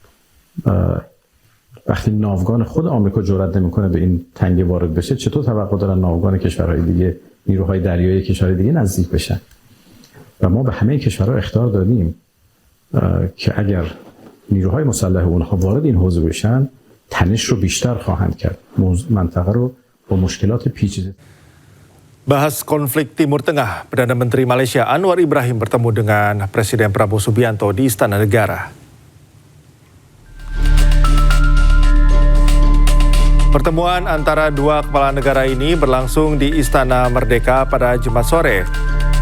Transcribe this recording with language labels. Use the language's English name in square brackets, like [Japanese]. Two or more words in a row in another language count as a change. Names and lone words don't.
[Persian] وقتی ناوگان خود آمریکا جرئت نمیکنه به این تنگه وارد بشه، چطور توقع دارن ناوگان کشورهای دیگه، نیروهای دریایی کشورهای دیگه نزدیک بشن؟ و ما به همه کشورها اخطار دادیم که اگر نیروهای مسلح اونها وارد این حوزه بشن، تنش رو بیشتر خواهند کرد. منطقه رو با مشکلات پیچیده. [Indonesian] Bahas konflik Timur Tengah, Perdana Menteri Malaysia Anwar Ibrahim bertemu dengan Presiden Prabowo Subianto di Istana Negara. Pertemuan antara dua kepala negara ini berlangsung di Istana Merdeka pada Jumat sore.